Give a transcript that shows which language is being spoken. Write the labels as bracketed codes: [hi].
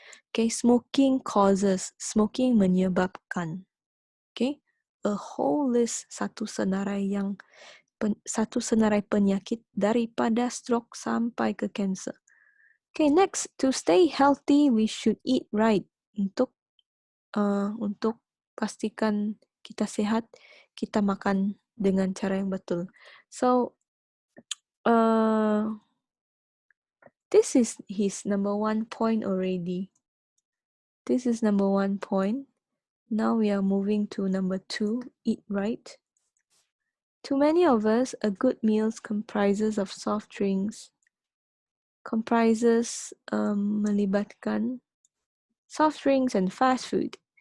[ms] Okay, smoking menyebabkan. Okay, [en] a whole list, [ms] satu senarai penyakit daripada stroke sampai ke cancer. [en] Okay, next, to stay healthy, we should eat right. [ms] Untuk pastikan kita sehat, kita makan dengan cara yang betul. [en] So, this is his number 1 point already. This is number 1 point. Now we are moving to number 2, eat right. To many of us, a good meal comprises of soft drinks, [ms] melibatkan [en] soft drinks and fast food.